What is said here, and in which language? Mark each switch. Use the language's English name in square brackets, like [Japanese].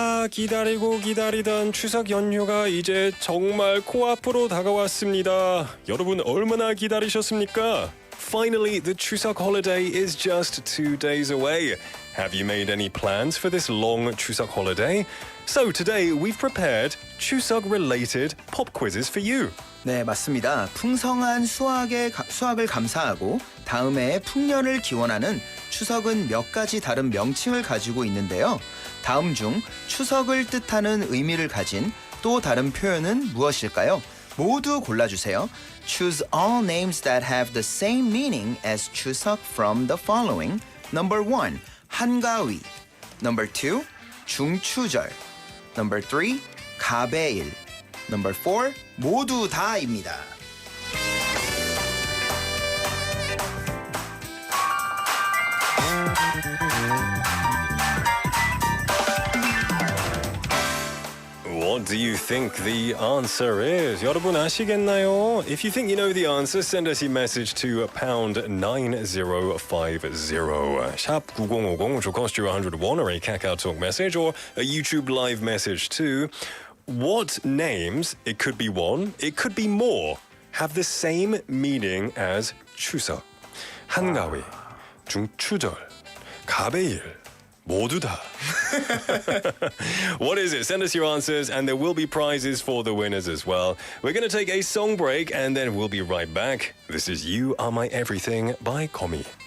[Korean] 기다리고 기다리던 추석 연휴가 이제 정말 코앞으로 다가왔습니다. 여러분 얼마나 기다리셨습니까? [English] Finally, the Chuseok holiday is just 2 days away. Have you made any plans for this long Chuseok holiday? So today we've prepared Chuseok-related pop quizzes for you. [Korean] 네, 맞습니다. 풍성한 수확을 감사하고 다음 해의 풍년을 기원하는 추석은 몇 가지 다른 명칭을 가지고 있는데요. 다음 중 추석을 뜻하는 의미를 가진 또 다른 표현은 무엇일까요? 모두 골라주세요. [English] Choose all names that have the same meaning as 추석 from the following. Number 1, 한가위. Number 2, 중추절. Number 3, 가베일. Number 4, [Korean] 모두 다입니다. [English] What do you think the answer is? [Korean] 여러분 아시겠나요? [English] If you think you know the answer, send us a message to pound 9050. 샵 9050, which will cost you 101, or a KakaoTalk message, or a YouTube live message too. What names, it could be one, it could be more, have the same meaning as 추석? [Korean] 한가위, 중추절, 가베일, 모두 다. [English] What is it? Send us your answers and there will be prizes for the winners as well. We're going to take a song break and then we'll be right back. This is You Are My Everything by Komi.